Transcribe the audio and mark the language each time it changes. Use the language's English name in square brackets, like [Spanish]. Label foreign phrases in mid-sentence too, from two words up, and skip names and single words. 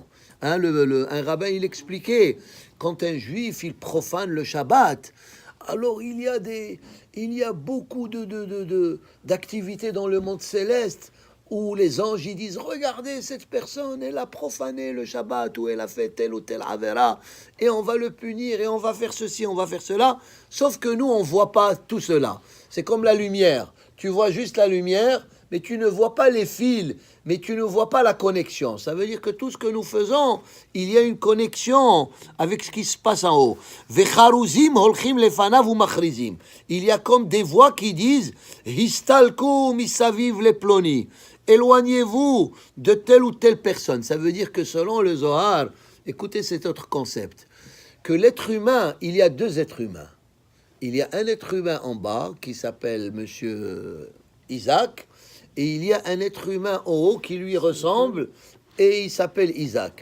[French] Hein, un rabbin, il expliquait, quand un juif, il profane le Shabbat, alors il y a beaucoup d'activités dans le monde céleste où les anges ils disent regardez cette personne elle a profané le Shabbat ou elle a fait tel ou tel avera et on va le punir et on va faire ceci, on va faire cela, sauf que nous on voit pas tout cela. C'est comme la lumière, tu vois juste la lumière mais tu ne vois pas les fils, mais tu ne vois pas la connexion. Ça veut dire que tout ce que nous faisons, il y a une connexion avec ce qui se passe en haut. [Hebrew] וכרוזים הולכים לפניו ומכריזים. [French] Il y a comme des voix qui disent [Hebrew] הסתלקו מסביב לפלוני. [French] Éloignez-vous de telle ou telle personne. Ça veut dire que selon le Zohar, écoutez cet autre concept, que l'être humain, il y a deux êtres humains. Il y a un être humain en bas qui s'appelle Monsieur Isaac, et il y a un être humain en haut qui lui ressemble, et il s'appelle Isaac.